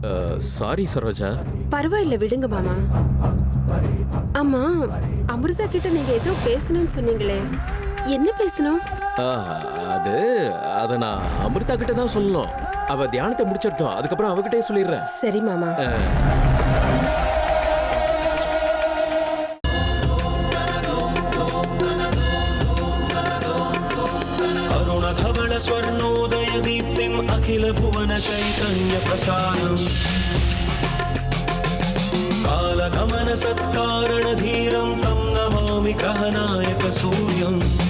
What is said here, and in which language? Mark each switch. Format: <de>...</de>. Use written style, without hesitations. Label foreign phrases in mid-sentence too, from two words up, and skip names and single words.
<ta>சாரி சரோஜா. பரவாயில்ல, விடுங்க மாமா. ஆமா, அமிர்தா கிட்ட நீங்க ஏதோ பேசணும்னு சொன்னீங்களே, என்ன பேசணும்? அத நான் அமிர்தா கிட்ட தான் சொல்லணும். அவ தியானத்தை முடிச்சிட்டோம், அதுக்கப்புறம் அவகிட்டே சொல்லிடுறேன். சரி மாமா.</ta> <sa>अरुणधवल स्वर्णोदय दीप्तिम् अखिल भुवन चैतन्य प्रसारम् कालगमन सत्कारण धीरं तं नमामि ग्रहनायक सूर्यम्</sa>